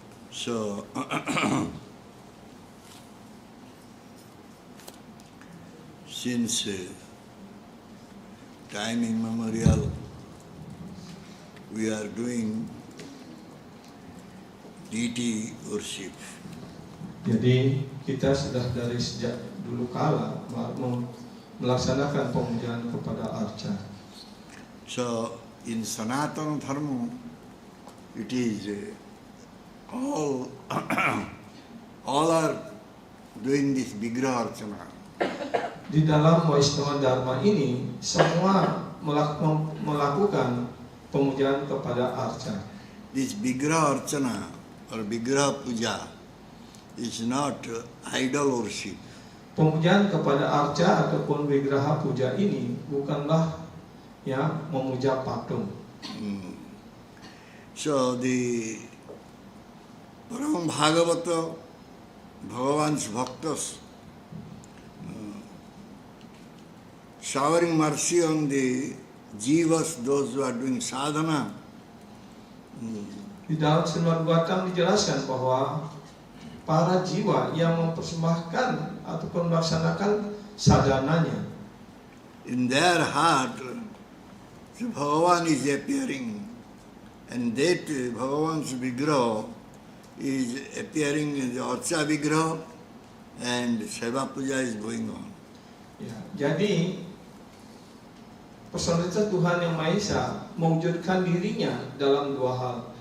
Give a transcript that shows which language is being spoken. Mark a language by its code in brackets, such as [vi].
[en] So, since time immemorial, we are doing deity worship. [id] Jadi kita sudah dari sejak dulu kala melaksanakan pemujaan kepada arca. [en] So, in Sanatana Dharma, it is all all are doing this Vigraha Archana. [id] Di dalam Vaishnava Dharma ini semua melakukan pemujaan kepada arca. [en] This Vigraha Archana or Vigraha Puja is not idol worship. [id] Pemujaan kepada arca ataupun Vigraha Puja ini bukanlah ya memuja patung. [en] So the Param Bhagavata, Bhagavan's Bhaktas, showering mercy on the jivas, those who are doing sadhana. [id] Di dalam Srimad Bhagavatam dijelaskan bahwa para jiwa yang mempersembahkan ataupun melaksanakan sadhananya, [en] In their heart, Bhagavan is appearing, and that Bhagavan's Vigraha is appearing in the Archa Vigraha, and Seva Puja is going on. [id] ya, jadi personifikat Tuhan Yang Maha Esa mewujudkan dirinya dalam dua hal.